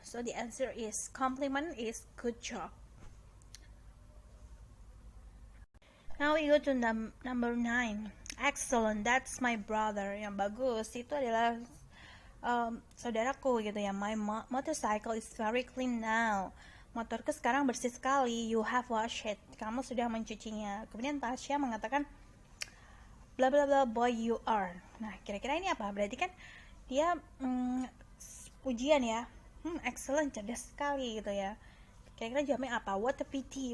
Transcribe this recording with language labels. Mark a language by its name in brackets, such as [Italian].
[English] So the answer is compliment is good job. Now we go to number 9. Excellent, that's my brother. [Indonesian] Yang bagus itu adalah saudaraku gitu ya. [English] My motorcycle is very clean now. [Indonesian] Motorku sekarang bersih sekali. [English] You have washed it. [Indonesian] Kamu sudah mencucinya. Kemudian Tasya mengatakan, [English] bla bla bla boy you are. [Indonesian] Nah, kira-kira ini apa? Berarti kan dia pujian ya. Excellent, cerdas sekali gitu ya. Kira-kira jawabnya apa? [English] What a pity.